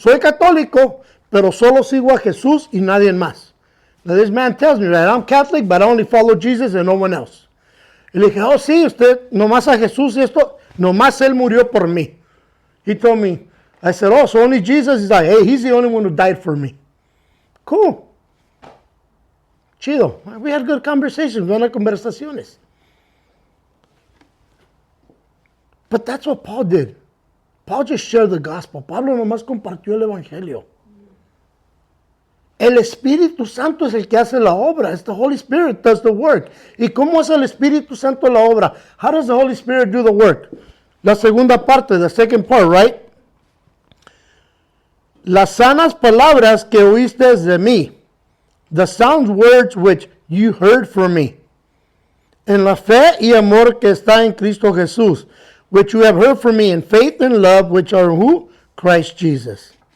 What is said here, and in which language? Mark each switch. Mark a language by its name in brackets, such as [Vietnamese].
[Spanish] Soy católico, pero solo sigo a Jesús y nadie más. [English] Now this man tells me, right, I'm Catholic, but I only follow Jesus and no one else. [Spanish] Y le dije, oh sí, usted nomás a Jesús y esto, nomás Él murió por mí. [English] He told me, I said, oh, so only Jesus? He's like, hey, He's the only one who died for me. Cool. Chido. We had good conversations, [Spanish] buenas conversaciones. [English] But that's what Paul did. Paul just shared the gospel. [Spanish] Pablo nomás compartió el evangelio. El Espíritu Santo es el que hace la obra. [English] It's the Holy Spirit does the work. [Spanish] ¿Y cómo hace el Espíritu Santo la obra? [English] How does the Holy Spirit do the work? [Spanish] La segunda parte, [English] the second part, right? [Spanish] Las sanas palabras que oíste de mí, [English] the sound words which you heard from me, [Spanish] en la fe y amor que está en Cristo Jesús, [English] which you have heard from me in faith and love, which are who? Christ Jesus.